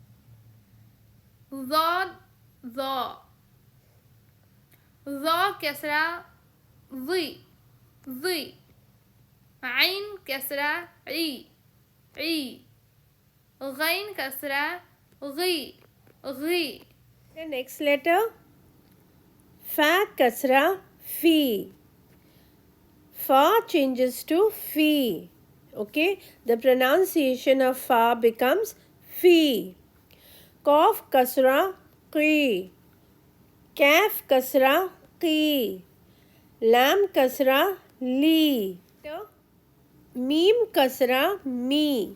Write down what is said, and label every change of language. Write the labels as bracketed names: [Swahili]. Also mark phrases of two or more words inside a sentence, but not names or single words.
[Arabic] ضاد ضا ظا كسرة ضي عين كسرة عي غين كسرة غي [English] The next letter. [Arabic] فا كسرة في. [English] Fa changes to Fi. Okay. The pronunciation of Fa becomes Fi. [Arabic] قاف كسرة قي. كاف كسرة قي. لام كسرة لي. ميم كسرة مي.